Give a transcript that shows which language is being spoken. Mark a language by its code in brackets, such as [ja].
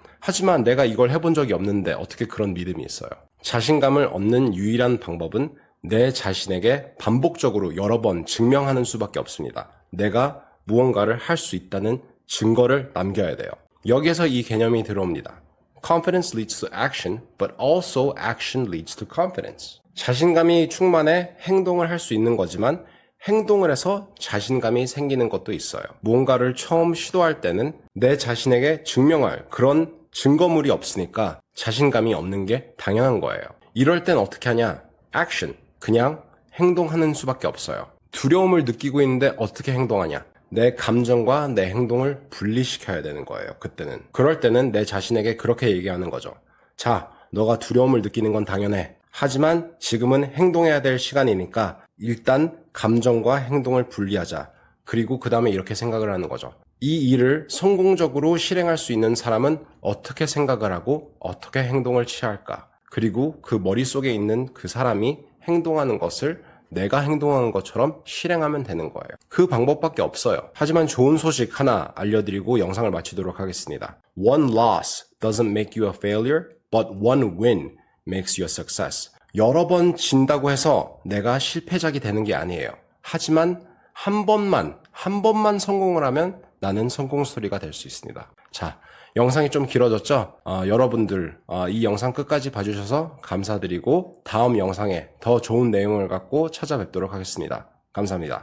[ko] 하지만 내가 이걸 해본 적이 없는데 어떻게 그런 믿음이 있어요? 자신감을 얻는 유일한 방법은 내 자신에게 반복적으로 여러 번 증명하는 수밖에 없습니다. 내가 무언가를 할 수 있다는 증거를 남겨야 돼요. 여기에서 이 개념이 들어옵니다. Confidence leads to action, but also action leads to confidence. 자신감이 충만해 행동을 할 수 있는 거지만 행동을 해서 자신감이 생기는 것도 있어요. 무언가를 처음 시도할 때는 내 자신에게 증명할 그런 증거물이 없으니까 자신감이 없는 게 당연한 거예요. 이럴 땐 어떻게 하냐? 액션. 그냥 행동하는 수밖에 없어요. 두려움을 느끼고 있는데 어떻게 행동하냐? 내 감정과 내 행동을 분리시켜야 되는 거예요. 그때는. 그럴 때는 내 자신에게 그렇게 얘기하는 거죠. 자, 너가 두려움을 느끼는 건 당연해. 하지만 지금은 행동해야 될 시간이니까 일단 감정과 행동을 분리하자. 그리고 그 다음에 이렇게 생각을 하는 거죠. 이 일을 성공적으로 실행할 수 있는 사람은 어떻게 생각을 하고 어떻게 행동을 취할까? 그리고 그 머릿속에 있는 그 사람이 행동하는 것을 내가 행동하는 것처럼 실행하면 되는 거예요. 그 방법밖에 없어요. 하지만 좋은 소식 하나 알려드리고 영상을 마치도록 하겠습니다. [en] One loss doesn't make you a failure, but one win makes you a success. [ko] 여러 번 진다고 해서 내가 실패작이 되는 게 아니에요. 하지만 한 번만 성공을 하면 나는 성공 스토리가 될 수 있습니다. 자, 영상이 좀 길어졌죠? 여러분들 이 영상 끝까지 봐주셔서 감사드리고 다음 영상에 더 좋은 내용을 갖고 찾아뵙도록 하겠습니다. 감사합니다.